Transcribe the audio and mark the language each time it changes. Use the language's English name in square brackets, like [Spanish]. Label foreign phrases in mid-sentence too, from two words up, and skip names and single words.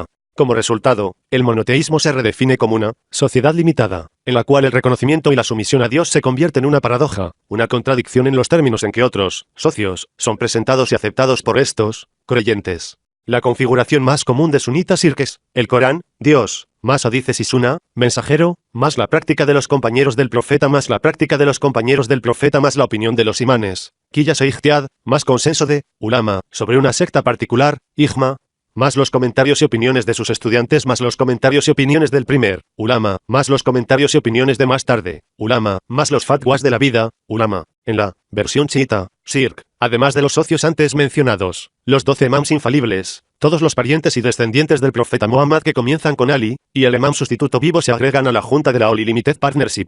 [Spanish] Como resultado, el monoteísmo se redefine como una sociedad limitada, en la cual el reconocimiento y la sumisión a Dios se convierten en una paradoja, una contradicción en los términos en que otros, socios, son presentados y aceptados por estos, creyentes. La configuración más común de sunitas es el Corán, Dios, más hadices y sunna, mensajero, más la práctica de los compañeros del profeta más la práctica de los compañeros del profeta más la opinión de los imanes, qiyas e ijtiad, más consenso de ulama, sobre una secta particular, ijma, más los comentarios y opiniones de sus estudiantes más los comentarios y opiniones del primer, ulama, más los comentarios y opiniones de más tarde, ulama, más los fatwas de la vida, ulama. En la versión chiita, shirk, además de los socios antes mencionados, los 12 imams infalibles, todos los parientes y descendientes del profeta Muhammad que comienzan con Ali, y el imam sustituto vivo se agregan a la junta de la [English] Holy Limited Partnership.